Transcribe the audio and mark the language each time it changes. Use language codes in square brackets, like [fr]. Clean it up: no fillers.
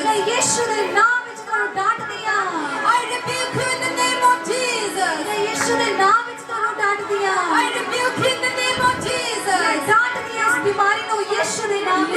[hi] मैं यीशु के नाम में तुहानू डांट दिया। [en] I rebuke you in the name of Jesus. [hi] मैं यीशु के नाम में तुहानू डांट दिया। [en] I rebuke you in the name of Jesus. [hi] मैं डांट दिया इस बीमारी को यीशु के नाम में।